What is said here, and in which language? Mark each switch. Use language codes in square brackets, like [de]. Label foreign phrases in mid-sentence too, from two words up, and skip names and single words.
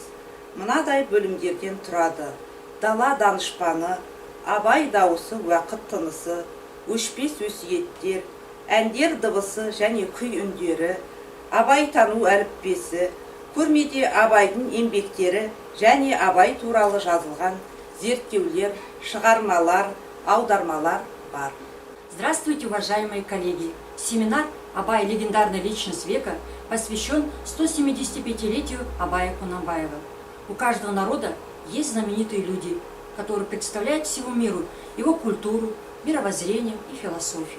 [kk] Мынадай бөлімдерден тұрады: дала данышпаны, Абай дауысы уақыт тынысы, өшпес өсиеттер, әндер дыбысы және күй үндері, Абай тану әліппесі. Көрмеде Абайдың еңбектері және Абай туралы жазылған зерттеулер, шығармалар, аудармалар бар. [ru] Здравствуйте, уважаемые коллеги! Семинар «Абай. Легендарная личность века» посвящен 175-летию Абая Кунанбаева. У каждого народа есть знаменитые люди, которые представляют всему миру его культуру, мировоззрение и философию.